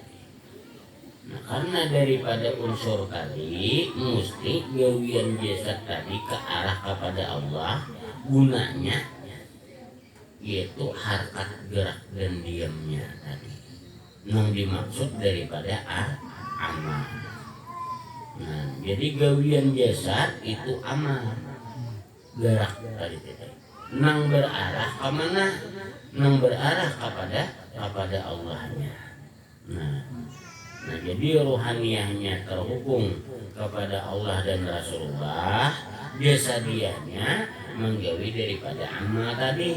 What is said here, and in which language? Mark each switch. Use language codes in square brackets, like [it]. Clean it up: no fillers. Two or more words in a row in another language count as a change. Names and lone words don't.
[id] Nah karena daripada unsur tadi mesti gawian jasad tadi ke arah kepada Allah, gunanya yaitu harkat gerak dan diamnya tadi yang dimaksud daripada amal. [bjn] Nah jadi gawian jasad itu amal, gerak tadi nang berarah kemana? Nang berarah kepada Allahnya. [id] Nah jadi rohaniahnya terhubung kepada Allah dan Rasulullah, jasadiahnya menggawi daripada amal tadi.